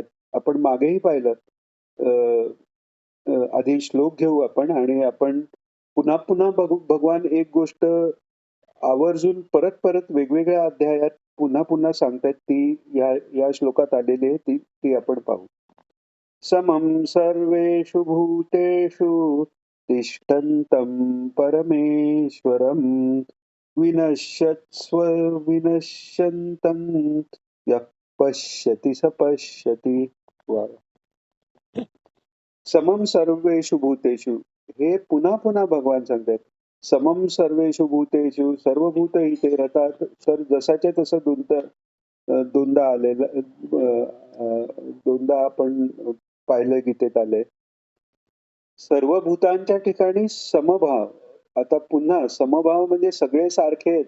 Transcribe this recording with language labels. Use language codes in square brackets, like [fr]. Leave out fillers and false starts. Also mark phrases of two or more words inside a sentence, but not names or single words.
[mr] आपण मागेही पाहिलं. अ, आधी श्लोक घेऊ आपण आणि आपण पुन्हा पुन्हा बघू. भगवान एक गोष्ट आवर्जून परत वेगवेगळ्या अध्यायात पुन्हा पुन्हा सांगतायत ती या श्लोकात आलेली आहे ती ती आपण पाहू. [sa] समं सर्वेषु भूतेषु तिष्ठन्तं परमेश्वरं विनश्यत्स्व विनश्यन्तं यः पश्यति स पश्यति. [mr] वा. [sa] समम सर्वेषु भूतेषु [mr] हे पुन्हा पुन्हा भगवान सांगतात. [sa] समम सर्वेषु भूतेषु [mr] सर्व भूत इथे रथात सर जसाच्या तसं दोनदा आलेलं दोनदा आपण पाहिलं गीतेत आलंय. सर्व भूतांच्या ठिकाणी समभाव. आता पुन्हा समभाव म्हणजे सगळे सारखे आहेत.